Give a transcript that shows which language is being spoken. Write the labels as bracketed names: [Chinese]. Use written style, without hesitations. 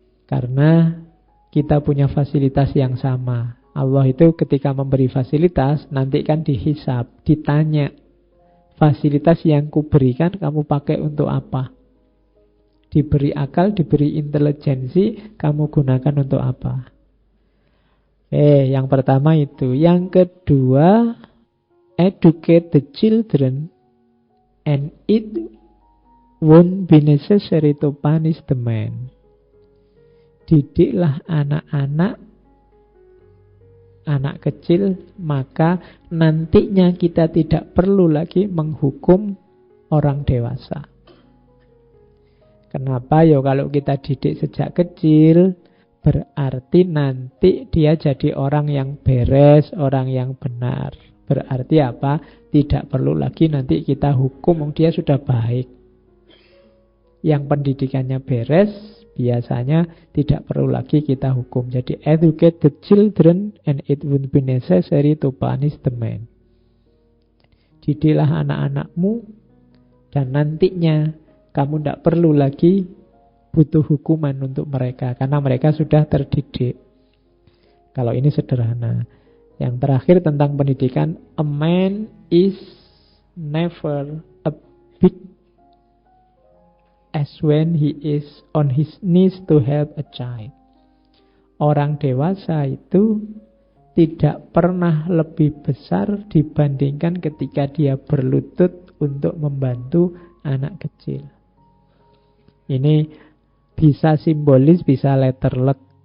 [Indonesian] Karena kita punya fasilitas yang sama. Allah itu ketika memberi fasilitas, nanti kan dihisab, ditanya, fasilitas yang kuberikan kamu pakai untuk apa? Diberi akal, diberi intelijensi, kamu gunakan untuk apa? Yang pertama itu. Yang kedua, [English] educate the children and it won't be necessary to punish the man. [Indonesian] Didiklah anak-anak kecil, maka nantinya kita tidak perlu lagi menghukum orang dewasa. Kenapa? Ya kalau kita didik sejak kecil, berarti nanti dia jadi orang yang beres, orang yang benar. Berarti apa? Tidak perlu lagi nanti kita hukum, dia sudah baik. Yang pendidikannya beres, biasanya tidak perlu lagi kita hukum. Jadi [English] educate the children and it won't be necessary to punish the man. [Indonesian] Didiklah anak-anakmu dan nantinya kamu tidak perlu lagi butuh hukuman untuk mereka karena mereka sudah terdidik. Kalau ini sederhana. Yang terakhir tentang pendidikan, [English] a man is never a big as when he is on his knees to help a child. [Indonesian] Orang dewasa itu tidak pernah lebih besar dibandingkan ketika dia berlutut untuk membantu anak kecil. Ini bisa simbolis, bisa letterlek.